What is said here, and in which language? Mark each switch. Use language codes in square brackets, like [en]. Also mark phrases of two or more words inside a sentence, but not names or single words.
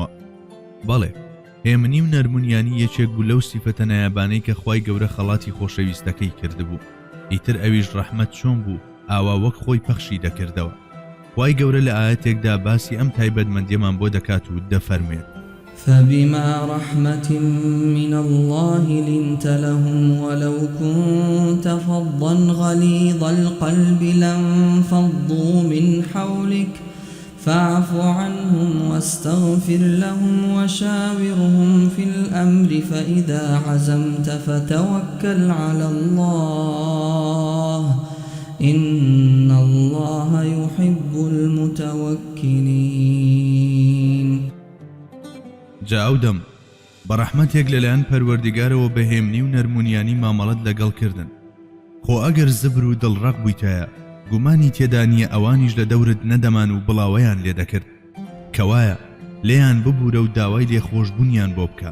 [ckb] بەڵێ هێمنی و نەرمونیانی یەکێک بوو لەو سیفەتە نایابانەی کە خوای گەورە خەڵاتی خۆشەویستەکەی کردبوو. ئیتر ئەویش ڕەحمەت چۆن بوو ئاوا وەک خۆی پەخشی دەکردەوە. خوای گەورە لە ئاەتێکدا باسی ئەم تایبەتمەندیەمان بۆ دەکات و دەفەرمێت: [ar] فبما رحمة من الله لنت لهم ولو كنت فظا غليظ القلب لانفضوا من حولك فاعف عنهم واستغفر لهم وشاورهم في الأمر فإذا عزمت فتوكل على الله إن الله يحب المتوكلين. [ckb] جا ئەو دەم بە ڕەحمەتێک لەلایەن پەروەردیگارەوە بە هێمنی و نەرمونیانی مامەڵەت لەگەڵ کردن. خۆ ئەگەر زبر و دڵڕەق بوویتایە گومانی تێدا نییە ئەوانیش لە دەورت نەدەمان و بڵاوەیان لێ دەکرد کەوایە لێیان ببوورە و داوای لێخۆشبوونیان بۆ بکە.